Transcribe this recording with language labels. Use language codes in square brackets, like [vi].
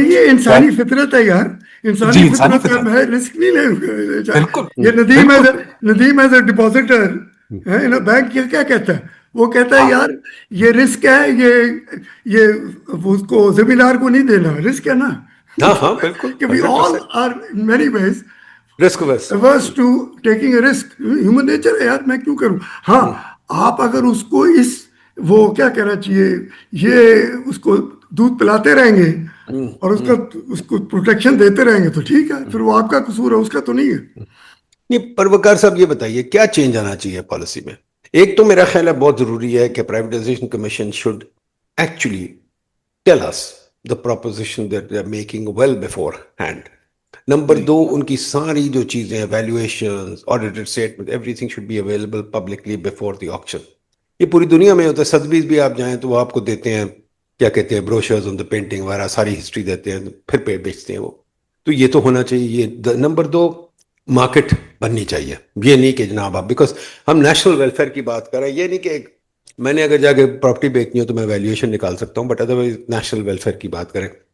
[ur] بھئی یہ انسانی فطرت ہے یار, انسانی جی, انسانی فطرت ہے, فطرت, میں رسک نہیں لے. بالکل یہ Nadeem as a depositor bank کیا کہتا ہے, وہ کہتا ہے یار یہ رسک ہے, یہ اس کو زمیندار کو نہیں دینا, رسک ہے نا. ہاں ہاں بالکل, [en] کہ we all are in many ways [ur] risk بس [en] averse to taking a risk. [ur] Human nature ہے یار, میں کیوں کروں. ہاں آپ اگر اس کو وہ کیا کہنا چاہیے, یہ اس کو دودھ پلاتے رہیں گے اور اس کو پروٹیکشن دیتے رہیں گے تو ٹھیک ہے, پھر وہ آپ کا قصور ہے, اس کا تو نہیں ہے. نہیں, پروکار صاحب یہ بتائیے کیا چینج آنا چاہیے پالیسی میں. ایک تو میرا خیال ہے بہت ضروری ہے کہ privatisation commission should actually tell اس the proposition that they are making well before hand. [en] Number دو, ان کی ساری جو چیزیں, valuations, audited statement, everything should be available publicly before the auction. [ur] یہ پوری دنیا میں ہوتا ہے, سدبیز بھی آپ جائیں تو وہ آپ کو دیتے ہیں, کیا کہتے ہیں, بروشرز آن دا پینٹنگ وغیرہ, ساری ہسٹری دیتے ہیں, پھر پہ بیچتے ہیں وہ. تو یہ تو ہونا چاہیے. یہ نمبر دو, مارکیٹ بننی چاہیے. یہ نہیں کہ جناب آپ, بیکاز ہم نیشنل ویلفیئر کی بات کر رہے ہیں, یہ نہیں کہ میں نے اگر جا کے پراپرٹی بیچنی ہو تو میں ویلیویشن نکال سکتا ہوں, بٹ ادروائز نیشنل ویلفیئر کی بات کریں.